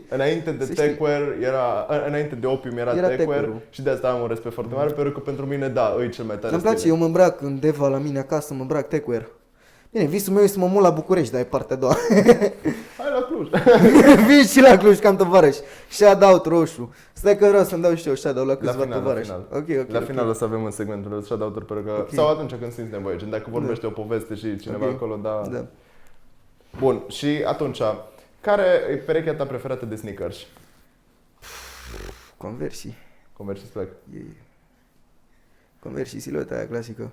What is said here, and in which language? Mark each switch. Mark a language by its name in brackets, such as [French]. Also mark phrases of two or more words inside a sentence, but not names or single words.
[Romanian] înainte de Să știi. techwear înainte de opium era techwear techwear-ul. și de asta am un respect foarte mare, pentru că pentru mine, da, îi cel mai tare Îmi place, stil. eu mă îmbrac în Deva la mine acasă, mă îmbrac techwear. Bine, visul meu e să mă mut la București, dar e partea a doua. Hai la Cluj! Vin și la Cluj, cam tovarăși. Shout-out roșu. Stai că vreau să-mi dau și eu shout-out la câțiva tovarăși. Ok. La final o să avem în segmentul ăsta shout-out-uri, pentru că, Ok. sau atunci când simți nevoie, gen dacă vorbește o poveste și cineva Ok. acolo, da. Da. Bun, și atunci, care e perechea ta preferată de sneakers? Conversii. Converse îți plac? Conversii, silueta aia clasică.